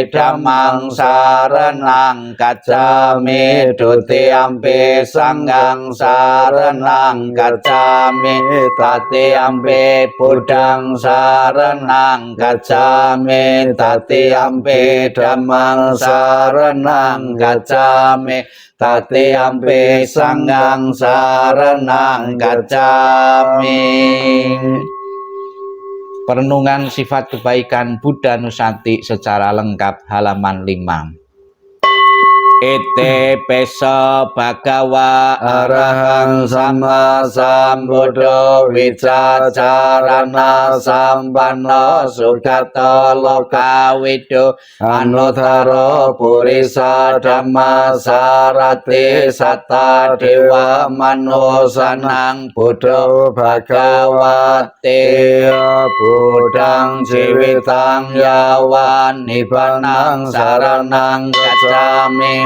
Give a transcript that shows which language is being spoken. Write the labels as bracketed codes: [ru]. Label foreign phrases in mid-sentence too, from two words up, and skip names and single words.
[pi] Dhammang saranang gacchami, Dutiyampi Sanghang saranang gacchami, Tatiyampi Buddhang saranang gacchami, Tatiyampi Dhammang saranang gacchami, Tatiyampi Sanghang saranang gacchami. [id] Perenungan sifat kebaikan Buddha Nusati secara lengkap halaman 5. [pi] Ite peso bhagawa arahang sama sambuddho wicacarana sampanno sugato lokawido anuttaro purisa dhamma sarati satta dewa manusanang buddho bhagawate buddhang jiwitang yawan nibbanang saranang gacchami.